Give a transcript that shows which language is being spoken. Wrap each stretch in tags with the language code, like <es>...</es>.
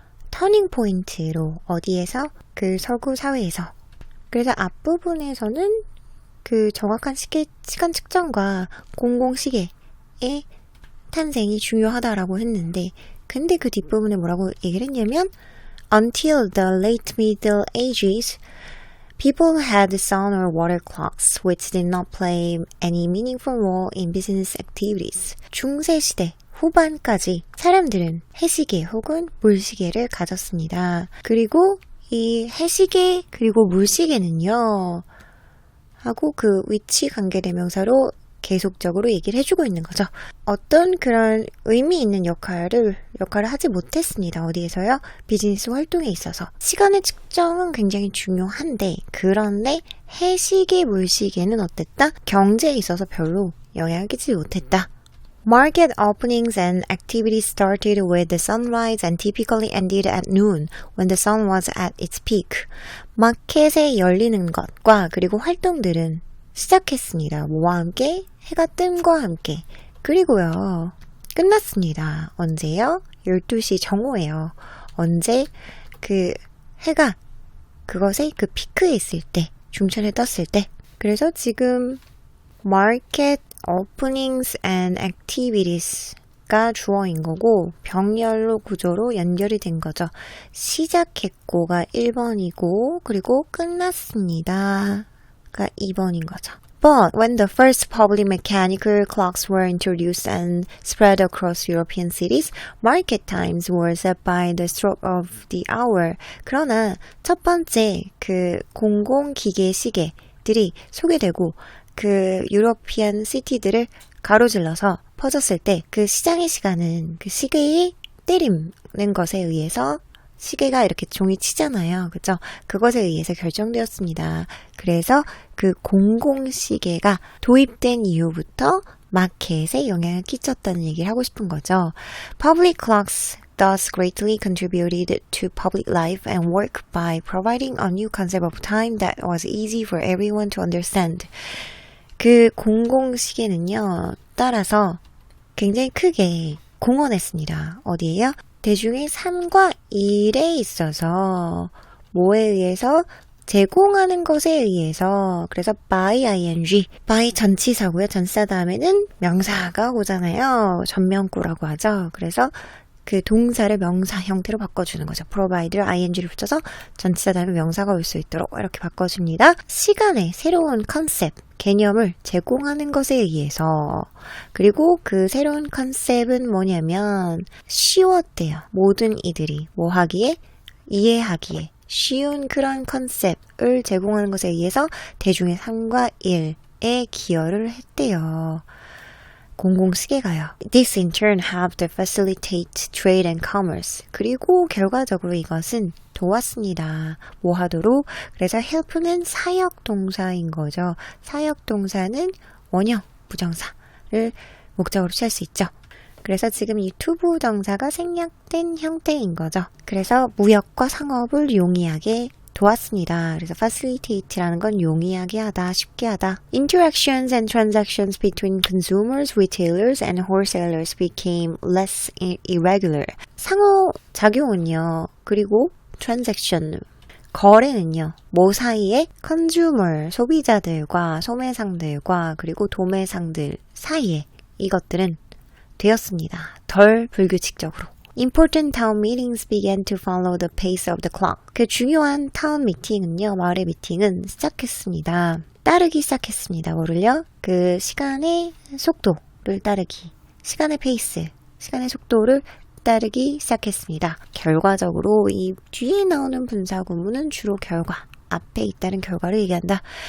<ko>터닝 포인트로. 어디에서? 그 서구 사회에서. 그래서 앞부분에서는 그 정확한 시간 측정과 공공시계의 탄생이 중요하다라고 했는데, 근데 그 뒷부분에 뭐라고 얘기를 했냐면</ko> <en>Until the late Middle Ages, people had sun or water clocks which did not play any meaningful role in business activities.</en> <ko>중세시대 후반까지 사람들은 해시계 혹은 물시계를 가졌습니다. 그리고 이 해시계 그리고 물시계는요 하고 그 위치 관계대명사로 계속적으로 얘기를 해주고 있는 거죠. 어떤 그런 의미 있는 역할을 하지 못했습니다. 어디에서요? 비즈니스 활동에 있어서. 시간의 측정은 굉장히 중요한데, 그런데 해시계, 물시계는 어땠다? 경제에 있어서 별로 영향을 끼치지 못했다.</ko> <en>Market openings and activities started with the sunrise and typically ended at noon when the sun was at its peak.</en> <ko>마켓에 열리는 것과 그리고 활동들은 시작했습니다. 뭐와 함께? 해가 뜸과 함께. 그리고요, 끝났습니다. 언제요? 12시 정오예요. 언제? 그 해가 그것의 그 피크에 있을 때, 중천에 떴을 때. 그래서 지금</ko> <en>Market Openings and Activities</en> <ko>가 주어인 거고 병렬로 구조로 연결이 된 거죠. 시작했고가 1번이고 그리고 끝났습니다. 가 2번인 거죠.</ko> <en>But when the first public mechanical clocks were introduced and spread across European cities, market times were set by the stroke of the hour.</en> <ko>그러나 첫 번째 그 공공기계 시계들이 소개되고 그 유로피안 시티들을 가로질러서 퍼졌을 때 그 시장의 시간은 그 시계의 때리는 것에 의해서 시계가 이렇게 종이 치잖아요. 그죠? 그것에 의해서 결정되었습니다. 그래서 그 공공시계가 도입된 이후부터 마켓에 영향을 끼쳤다는 얘기를 하고 싶은 거죠.</ko> <en>Public clocks thus greatly contributed to public life and work by providing a new concept of time that was easy for everyone to understand.</en> <ko>그 공공시계는요, 따라서 굉장히 크게 공언했습니다. 어디에요? 대중의 3과 1에 있어서 뭐에 의해서? 제공하는 것에 의해서. 그래서 by ing, by 전치사고요. 전치사 다음에는 명사가 오잖아요. 전명구라고 하죠. 그래서 그 동사를 명사 형태로 바꿔주는 거죠. provide를 ing를 붙여서 전치사 다음에 명사가 올 수 있도록 이렇게 바꿔줍니다. 시간의 새로운 컨셉, 개념을 제공하는 것에 의해서. 그리고 그 새로운 컨셉은 뭐냐면 쉬웠대요. 모든 이들이 뭐 하기에? 이해하기에 쉬운 그런 컨셉을 제공하는 것에 의해서 대중의 3과 1에 기여를 했대요. 공공시계가요.</ko> <en>This in turn helped to facilitate trade and commerce.</en> <ko>그리고 결과적으로 이것은 도왔습니다. 뭐 하도록? 그래서 help는 사역동사인 거죠. 사역동사는 원형, 부정사를 목적으로 취할 수 있죠. 그래서 지금 이 투부정사가 생략된 형태인 거죠. 그래서 무역과 상업을 용이하게 도왔습니다. 그래서 facilitate라는 건 용이하게 하다, 쉽게 하다.</ko> <en>Interactions and transactions between consumers, retailers, and wholesalers became less irregular.</en> <ko>상호작용은요, 그리고 transaction, 거래는요, 뭐 사이에? consumer, 소비자들과 소매상들과 그리고 도매상들 사이에 이것들은 되었습니다. 덜 불규칙적으로.</ko> <en>Important town meetings began to follow the pace of the clock.</en> <ko>그 중요한 타운 미팅은요, 마을의 미팅은 시작했습니다. 따르기 시작했습니다. 뭐를요? 그 시간의 속도를 따르기. 시간의 페이스, 시간의 속도를 따르기 시작했습니다. 결과적으로 이 뒤에 나오는 분사구문은 주로 결과, 앞에 있다는 결과를 얘기한다.</ko>